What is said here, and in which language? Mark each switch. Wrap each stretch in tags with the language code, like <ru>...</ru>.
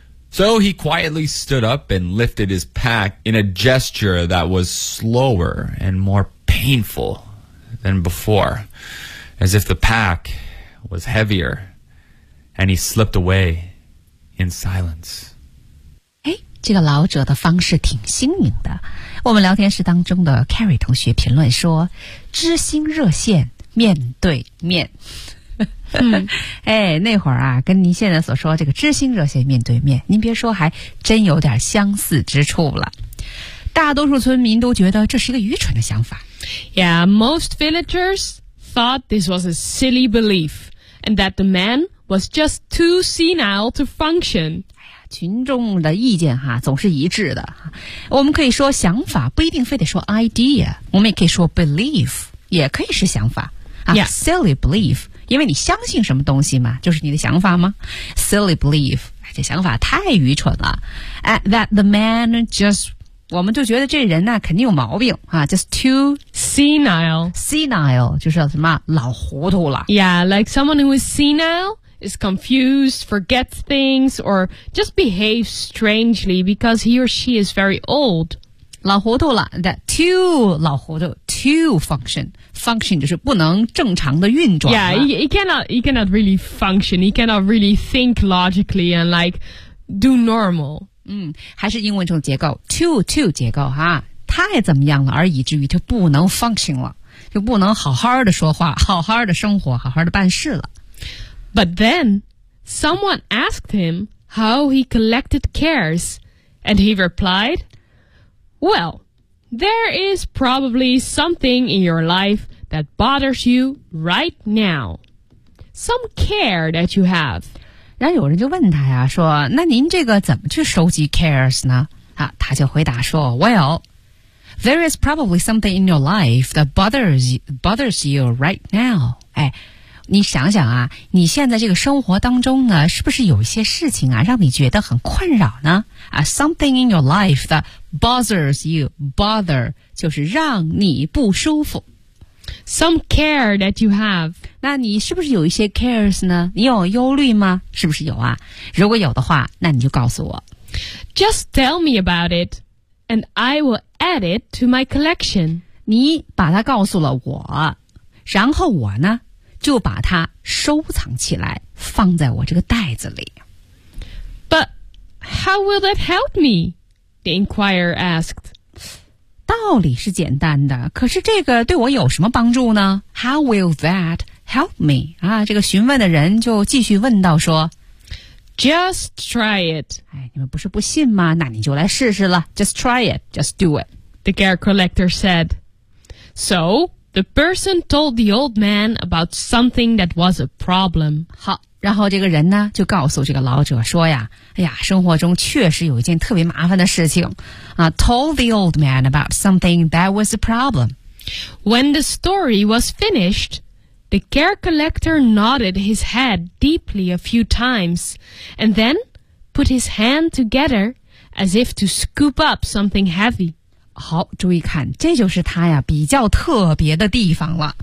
<en>So he quietly stood up and lifted his pack in a gesture that was slower and more painful than before, as if the pack was heavier, and he slipped away in silence.</en> <zh>哎，这个老者的方式挺新颖的。我们聊天室当中的 Carrie 同学评论说，知心热线面对面。嗯，哎，那会儿啊，跟您现在所说这个知心热线面对面，您别说，还真有点相似之处了。大多数村民都觉得这是一个愚蠢的想法。</zh> <en>Yeah, most villagers thought this was a silly belief, and that the man was just too senile to function.</en> <zh>哎呀，群众的意见哈总是一致的。我们可以说想法，不一定非得说 idea， 我们也可以说 belief， 也可以是想法。</zh> <en>Yeah. Silly belief.</en> <zh>因为你相信什么东西嘛，就是你的想法吗 ？Silly belief， 这想法太愚蠢了。</zh> <en>That the man just，</en> <zh>我们就觉得这人呢、啊、肯定有毛病啊。</zh> <en>Just too senile，</en> <zh>就是什么老糊涂了。</zh> <en>Yeah， like someone who is senile is confused， forgets things， or just behaves strangely because he or she is very old。</en> <zh>老糊涂了 ，that too 老糊涂 ，too function 就是不能正常的运转了。</zh> <en>Yeah, he cannot really function. He cannot really think logically and like do normal.</en> <zh>嗯，还是英文中结构 too 结构哈、啊，太怎么样了，而以至于就不能 function 了，就不能好好的说话，好好的生活，好好的办事了。</zh> <en>But then someone asked him how he collected cares, and he replied. Well, there is probably something in your life that bothers you right now. Some care that you have.</en> <zh>然后有人就问他呀，说，那您这个怎么去收集 cares 呢？啊，他就回答说</zh> <en>,Well, there is probably something in your life that bothers you right now. 哎，</en> <zh>你想想啊，你现在这个生活当中呢，是不是有一些事情啊，让你觉得很困扰呢？啊 ，</zh> <en>something in your life that bothers you,</en> <zh>bother 就是让你不舒服。</zh> <en>Some care that you have，</en> <zh>那你是不是有一些 cares 呢？你有忧虑吗？是不是有啊？如果有的话，那你就告诉我。</zh> <en>Just tell me about it, and I will add it to my collection。</en> <zh>你把它告诉了我，然后我呢？就把它收藏起来，放在我这个袋子里。</zh> <en>But how will that help me? The inquirer asked.</en> <zh>道理是简单的，可是这个对我有什么帮助呢？</zh> <en>How will that help me?</en> <zh>啊，这个询问的人就继续问道说。</zh> <en>Just try it.</en> <zh>哎，你们不是不信吗？那你就来试试了。</zh> <en>Just try it. Just do it. The care collector said. So... The person told the old man about something that was a problem.</en> <zh>好，然后这个人呢，就告诉这个老者说呀，哎呀，生活中确实有一件特别麻烦的事情。</zh> <en>Told the old man about something that was a problem. When the story was finished, the care collector nodded his head deeply a few times, and then put his hand together as if to scoop up something heavy.</en> <zh>好，注意看，这就是他呀比较特别的地方了。</zh>